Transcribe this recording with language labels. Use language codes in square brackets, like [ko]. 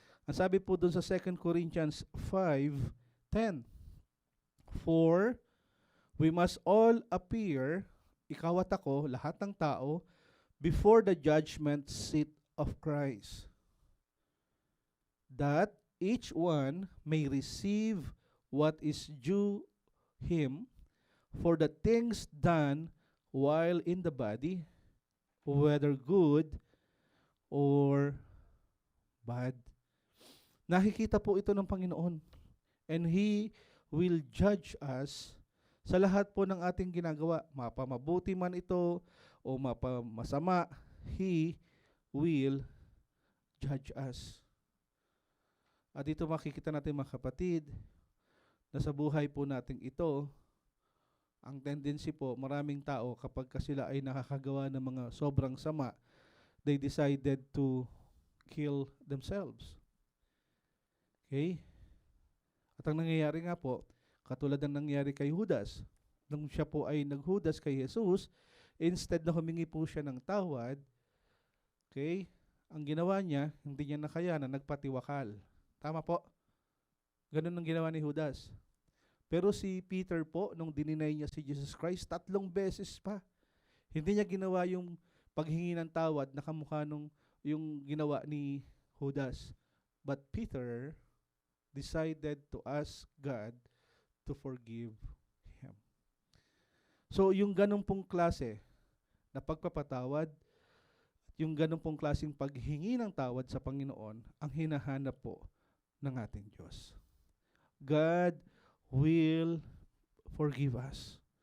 [tl] Ang sabi po dun sa [en] 2 Corinthians 5:10, for we must all appear, [tl] ikaw at ako, lahat ng tao, [en] before the judgment seat of Christ, that each one may receive what is due him for the things done while in the body, whether good or bad. [tl] Nakikita po ito ng Panginoon. [en] And He will judge us [tl] sa lahat po ng ating ginagawa. Mapamabuti man ito o mapamasama, [en] He will judge us. [tl] At dito makikita natin mga kapatid, na sa buhay po nating ito, ang tendency po, maraming tao kapag sila ay nakakagawa ng mga sobrang sama, [en] they decided to kill themselves. [tl] Okay? At ang nangyayari nga po, katulad ng nangyari kay Judas, nung siya po ay naghudas kay Jesus, instead na humingi po siya ng tawad, okay, ang ginawa niya, hindi niya nakayanan, nagpatiwakal. Tama po? Ganun ang ginawa ni Judas. Pero si Peter po, nung dininay niya si Jesus Christ, 3 beses pa. Hindi niya ginawa yung paghingi ng tawad na kamukha nung yung ginawa ni Judas. [en] But Peter decided to ask God to forgive him. [tl] So yung ganun pong klase na pagpapatawad, yung ganun pong klaseng paghingi ng tawad sa Panginoon, ang hinahanap po ng ating Diyos. [en] God will forgive us.